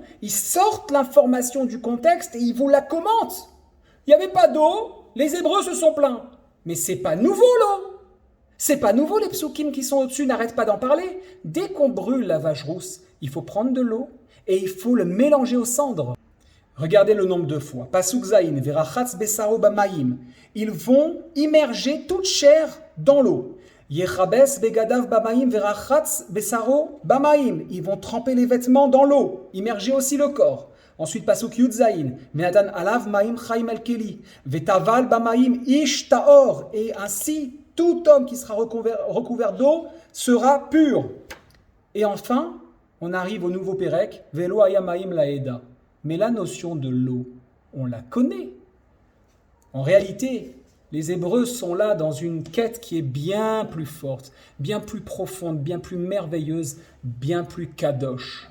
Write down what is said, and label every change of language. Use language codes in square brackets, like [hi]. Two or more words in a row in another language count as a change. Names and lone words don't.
[fr] Ils sortent l'information du contexte et ils vous la commentent. Il n'y avait pas d'eau, les Hébreux se sont plaints. Mais c'est pas nouveau l'eau. C'est pas nouveau, les psukim qui sont au-dessus n'arrêtent pas d'en parler. Dès qu'on brûle la vache rousse, il faut prendre de l'eau et il faut le mélanger aux cendres. Regardez le nombre de fois. [he] פסוק ז, ורחץ בשרו במים. [fr] Ils vont immerger toute chair dans l'eau. [he] וכבס בגדיו במים ורחץ בשרו במים. [fr] Ils vont tremper les vêtements dans l'eau, immerger aussi le corps. Ensuite, [he] פסוק יז, ונתן עליו מים חיים אל כלי. וטבל במים איש טהור. [fr] Et ainsi, tout homme qui sera recouvert d'eau sera pur. Et enfin, on arrive au nouveau Pérec, [he] ולא היה מים לעדה. [fr] Mais la notion de l'eau, on la connaît. En réalité, les Hébreux sont là dans une quête qui est bien plus forte, bien plus profonde, bien plus merveilleuse, bien plus kadosh.